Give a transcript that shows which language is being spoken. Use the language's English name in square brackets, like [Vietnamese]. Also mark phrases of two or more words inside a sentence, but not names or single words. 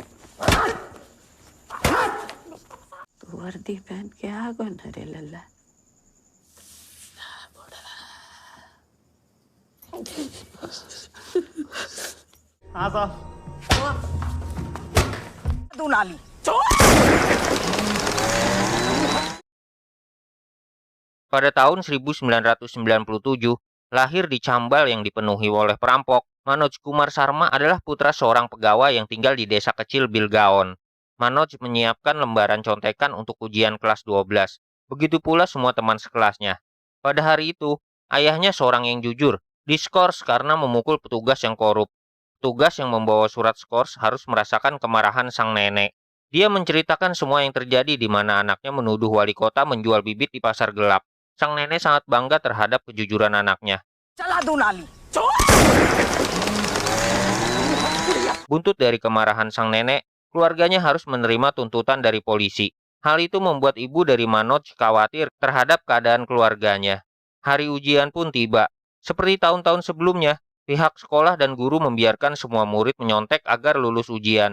[Hindi] तू वर्दी पहन के आ गो न रे लल्ला। हाँ साहब। तू नाली [Indonesian] Pada tahun 1997, lahir di Cambal yang dipenuhi oleh perampok, Manoj Kumar Sarma adalah putra seorang pegawai yang tinggal di desa kecil Bilgaon. Manoj menyiapkan lembaran contekan untuk ujian kelas 12. Begitu pula semua teman sekelasnya. Pada hari itu, ayahnya seorang yang jujur, diskors karena memukul petugas yang korup. Petugas yang membawa surat skors harus merasakan kemarahan sang nenek. Dia menceritakan semua yang terjadi di mana anaknya menuduh wali kota menjual bibit di pasar gelap. Sang nenek sangat bangga terhadap kejujuran anaknya. [Hindi] चला तू नाली [Indonesian] Buntut dari kemarahan sang nenek, keluarganya harus menerima tuntutan dari polisi. Hal itu membuat ibu dari Manoj khawatir terhadap keadaan keluarganya. Hari ujian pun tiba. Seperti tahun-tahun sebelumnya, pihak sekolah dan guru membiarkan semua murid menyontek agar lulus ujian.